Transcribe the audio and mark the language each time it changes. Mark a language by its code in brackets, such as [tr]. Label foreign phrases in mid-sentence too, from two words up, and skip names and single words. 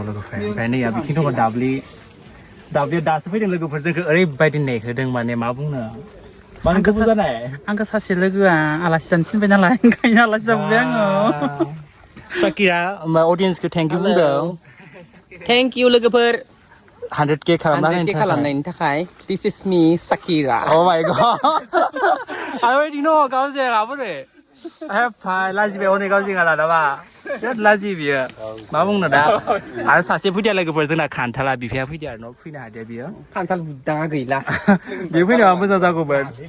[brx] लोगोफोर ओमफ्राय नैया बिथिं दङ दाब्लिया दासो फैदों लोगोफोर जोंखौ ओरैबायदि नेहोदों माने मा बुंनो माने गोबाव जानाय आंखौ सासे लोगोआ आलासि जानो थिनबाय नालाय ओंखायनो आलासि जाबोबाय आङो साकिरा अडियन्सखौ थेंकिउ बुंदों थेंकिउ लोगोफोर 100k खालामनायनि थाखाय [en] this is me Sakira oh my god [brx] आरो न' गावजें आबोरे फाय लाजिबाय हनै गावजेङा लादाबा बिराद लाजि बियो मा बुंनो दा आरो सासे फैदिया लोगोफोर जोंना खान्थाला बिफाया फैदिया आरो न' फैनो हादिया बियो खान्थाल बुदाङा गैला बे फैनाया मोजां जागौमोन